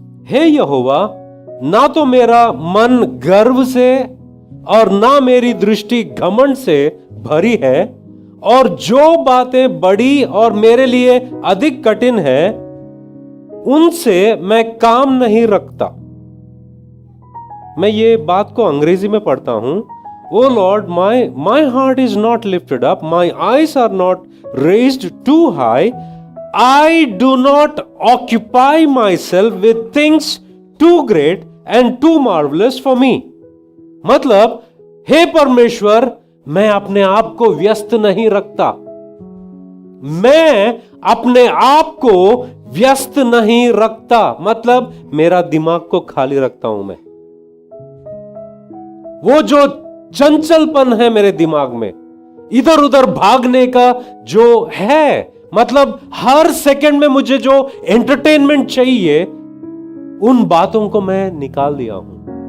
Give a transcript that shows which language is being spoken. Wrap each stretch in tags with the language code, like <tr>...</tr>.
<hi>हे यहोवा, ना तो मेरा मन गर्व से और ना मेरी दृष्टि घमंड से भरी है, और जो बातें बड़ी और मेरे लिए अधिक कठिन है उनसे मैं काम नहीं रखता। मैं ये बात को अंग्रेजी में पढ़ता हूं।</hi> <en>O Lord, my heart is not lifted up, my eyes are not raised too high. I do not occupy myself with things too great and too marvelous for me.</en> <hi>मतलब, हे परमेश्वर, मैं अपने आप को व्यस्त नहीं रखता। मैं अपने आप को व्यस्त नहीं रखता, मतलब मेरा दिमाग को खाली रखता हूं। मैं वो जो चंचलपन है मेरे दिमाग में, इधर उधर भागने का जो है, मतलब हर सेकंड में मुझे जो एंटरटेनमेंट चाहिए, उन बातों को मैं निकाल दिया हूं।</hi>